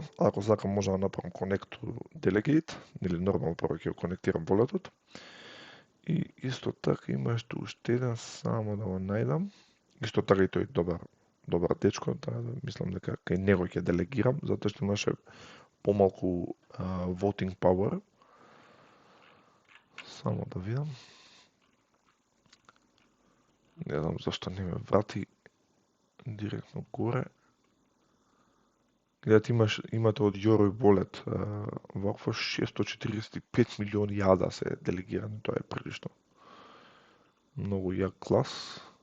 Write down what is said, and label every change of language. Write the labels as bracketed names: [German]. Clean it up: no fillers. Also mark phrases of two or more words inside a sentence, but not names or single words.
[Macedonian] Ако сакам може да направам [English] Connect to Delegate, [Macedonian] или нормално прво ќе го конектирам волетот. И исто така има уште еден, само да го најдам. Исто така и тој добар дечко, мислам дека кај него ќе делегирам, затоа што имаше помалку [English] voting power. [Macedonian] Само да видам. Не знам зашто не ме врати директно горе. Гледате, имате од Yoroi Wallet вакво 645 милиони јада се делегирани, тоа е прилично многу јак клас.